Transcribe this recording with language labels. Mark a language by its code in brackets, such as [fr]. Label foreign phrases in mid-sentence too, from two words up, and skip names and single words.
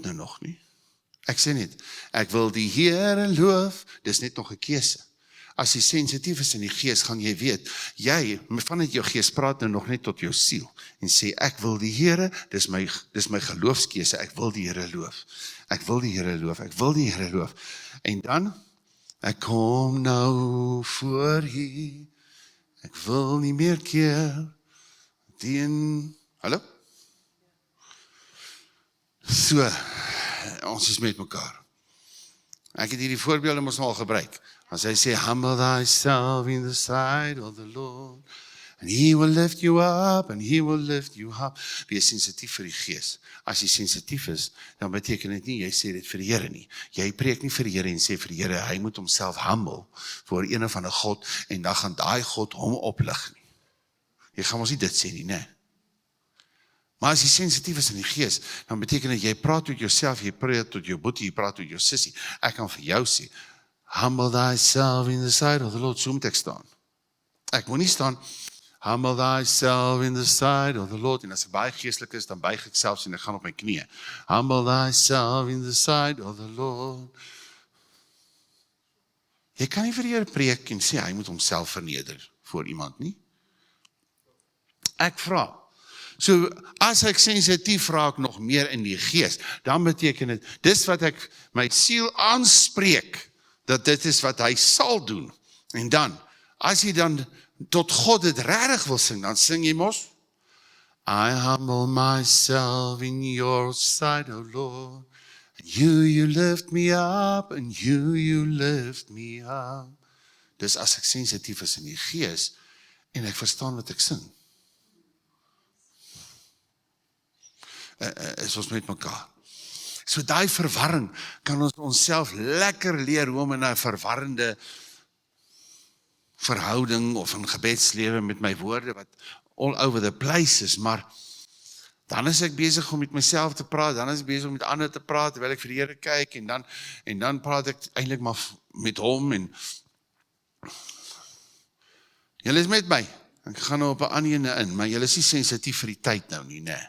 [af] nou nog nie, ek sê net, ek wil die Here loof, dis net nog 'n keuse, as jy sensitief is in die gees, gaan jy weet, jy, vanuit jou gees, praat nou nog net tot jou siel, en sê, ek wil die Here, dis my geloofskeuse, ek wil die Here loof, ek wil die Here loof, ek wil die Here loof, en dan, ek kom nou voor U, ek wil nie meer keer teen, hallo? So, ons is met mekaar. Ek het hierdie voorbeelde mos al gebruik. As hy sê, [en] humble thyself in the sight of the Lord, and He will lift you up, and He will lift you up. [af] Wees sensitief vir die gees. As jy sensitief is, dan beteken dit nie, jy sê dit vir die Here nie. Jy preek nie vir die Here en sê vir die Here, hy moet homself humble voor een of ander God, en dan gaan daai God hom oplig nie. Jy gaan ons nie dit sê nie, né? Maar as jy sensitief is in die gees, dan beteken dit, jy praat tot jouself, jy praat tot jou boetie, jy praat tot jou sissie. Ek kan vir jou sê, [en] humble thyself in the sight of the Lord, [af] so moet ek staan. Ek moet nie staan, [en] humble thyself in the sight of the Lord, [af] en as ek baie geestelik is, dan buig ek selfs en ek gaan op my knieë. [en] Humble thyself in the sight of the Lord. [af] Jy kan nie vir die Here preek en sê, hy moet homself verneder voor iemand nie. Ek vra. So, as ek sensitief raak nog meer in die gees, dan beteken dit, dis wat ek my siel aanspreek, dat dit is wat hy sal doen. En dan, as jy dan tot God dit regtig wil sing, dan sing jy mos, [en] I humble myself in your sight, O Lord, and you lift me up, and you lift me up. [af] Dis as ek sensitief is in die gees, en ek verstaan wat ek sing. Is ons met mekaar. So daai verwarring, kan ons onsself lekker leer, hoe om in 'n verwarrende verhouding, of een gebedslewe met my woorde, wat [en] all over the place [af] is, maar dan is ek besig om met myself te praat, dan is ek besig om met ander te praat, terwyl ek vir die Here kyk, en dan praat ek eintlik maar met hom, en Julle is met my. Ek gaan nou op 'n ander ene in, maar julle is nie sensitief vir die tyd nou nie, né?